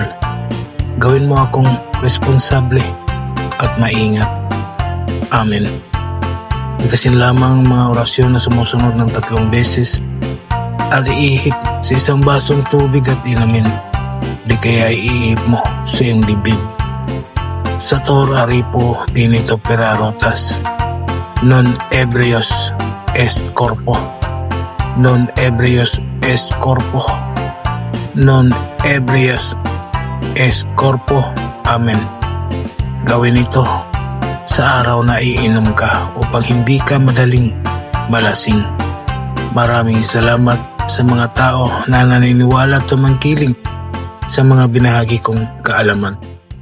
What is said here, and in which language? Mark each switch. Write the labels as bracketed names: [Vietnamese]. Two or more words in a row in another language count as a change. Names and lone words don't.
[Filipino] Gawin mo akong responsable at maingat. Amen. Bigkasin lamang ang mga orasyon na sumusunod ng 3 beses at iihip sa isang basong tubig at inamin. Di kaya iihip mo sa iyong dibdib. [Latin] Sator aripo tinito perarotas, non ebrios est corpo, non ebrios est corpo, non ebrios est corpo. [Filipino] Amen. Gawin ito sa araw na iinom ka upang hindi ka madaling malasing. Maraming salamat sa mga tao na naniniwala at tumangkiling sa mga binahagi kong kaalaman.